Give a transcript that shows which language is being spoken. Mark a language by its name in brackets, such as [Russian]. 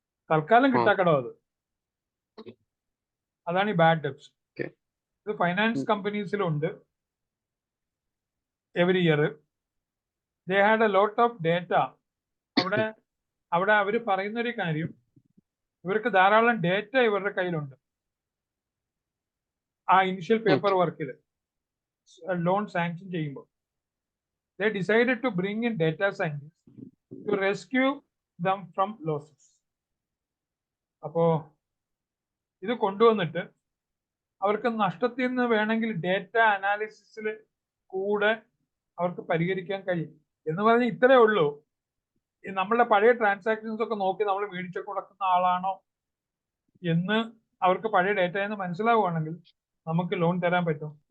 [Malayalam] തൽക്കാലം കിട്ടാക്കടം അതാണ് ഈ ബാഡ് ഡെപ്സ്. ഇത് finance കമ്പനീസിലുണ്ട്. [English] Every year they had a lot of data. [Malayalam] അവിടെ അവർ പറയുന്നൊരു കാര്യം, ഇവർക്ക് ധാരാളം ഡേറ്റ ഇവരുടെ കയ്യിലുണ്ട്. ആ ഇനിഷ്യൽ പേപ്പർ വർക്കിൽ ലോൺ സാങ്ഷൻ ചെയ്യുമ്പോൾ [English] they decided to bring in data scientists to rescue them from losses. [Malayalam] അപ്പോ ഇത് കൊണ്ടുവന്നിട്ട് അവർക്ക് നഷ്ടത്തിൽ നിന്ന് വേണമെങ്കിൽ ഡേറ്റ അനാലിസിസിൽ കൂടെ അവർക്ക് പരിഹരിക്കാൻ കഴിയും. എന്ന് പറഞ്ഞാൽ ഇത്രേ ഉള്ളൂ. നമ്മളുടെ പഴയ ട്രാൻസാക്ഷൻസ് ഒക്കെ നോക്കി നമ്മൾ മേടിച്ചു കൊടുക്കുന്ന ആളാണോ എന്ന് അവർക്ക് പഴയ ഡേറ്റയിൽ നിന്ന് മനസ്സിലാവുകയാണെങ്കിൽ നമുക്ക് ലോൺ തരാൻ പറ്റും.